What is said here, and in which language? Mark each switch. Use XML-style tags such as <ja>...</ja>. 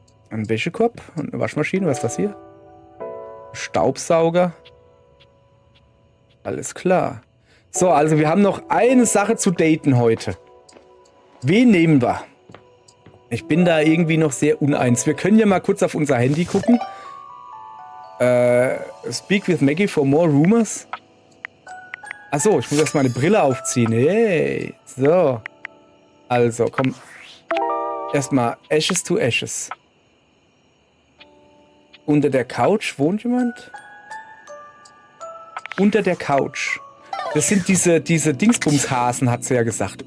<de>Ein Wäschekorb und eine Waschmaschine. Was ist das hier? Staubsauger. Alles klar. So, also wir haben noch eine Sache zu daten heute. Wen nehmen wir? Ich bin da irgendwie noch sehr uneins. Wir können ja mal kurz auf unser Handy gucken.</de> <en>Speak with Maggie for more rumors.</en> <de>Achso, ich muss erst mal eine Brille aufziehen. Hey, so. Also, komm. Erstmal Ashes to Ashes. Unter der Couch wohnt jemand? Unter der Couch. Das sind diese Dingsbumshasen, hat sie ja gesagt.</de>